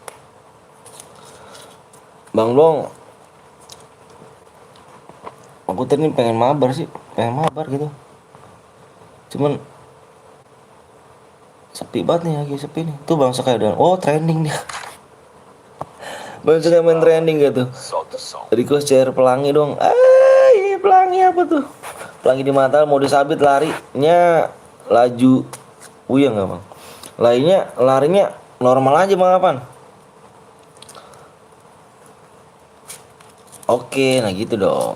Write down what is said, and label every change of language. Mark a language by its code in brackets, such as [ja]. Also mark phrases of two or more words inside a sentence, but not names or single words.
[id] Bang Dong, aku tadi pengen mabar sih, pengen mabar gitu. Cuman sepi banget nih, lagi sepi nih. Tuh Bang Sekaya udah, oh trending dia. Bang Sekaya main trending gitu. [pt] Solta o som. [id] Request CR pelangi dong. Iya pelangi apa tuh? Pelangi di mata, mode sabit larinya laju. Uyang nggak Bang? Larinya normal aja Bang Apaan? Oke, nah gitu dong.